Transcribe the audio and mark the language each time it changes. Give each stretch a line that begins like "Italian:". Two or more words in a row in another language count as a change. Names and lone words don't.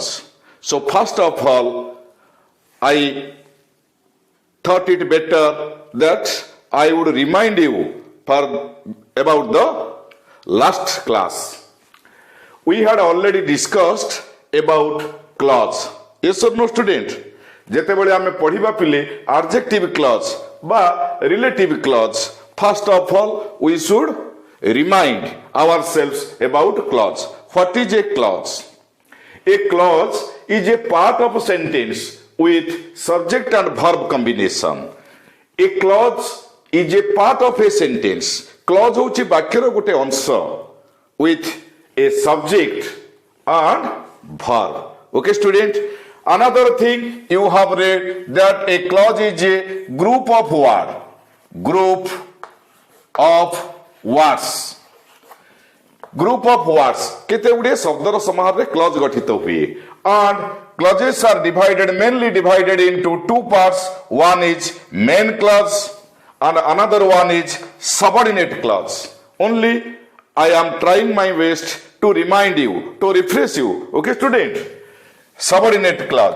English: So first of all, I thought it better that I would remind you about the last class. We had already discussed about clause. Yes or no student?
Odia: ଯେତେବେଳେ ଆମେ ପଢିବା ପିଲେ
English: adjective clause
Odia: ବା
English: relative clause, first of all we should remind ourselves about clause. What is a clause? A clause is a part of a sentence with subject and verb combination. A clause is a part of a sentence. Clause
Odia: ହେଉଛି ବାକ୍ୟର ଗୋଟେ ଅଂଶ
English: with a subject and verb. Okay student? Another thing you have read that a clause is a group of words. Group of words. Group of words
Odia: କେତେ ଗୁଡେ ଶବ୍ଦର ସମାହାର ରେ କ୍ଲଜ ଗଠିତ ହୁଏ.
English: And clauses are mainly divided into two parts. One is main clause and another one is subordinate clause. Only I am trying my best to remind you, to refresh you. Okay student? Subordinate clause.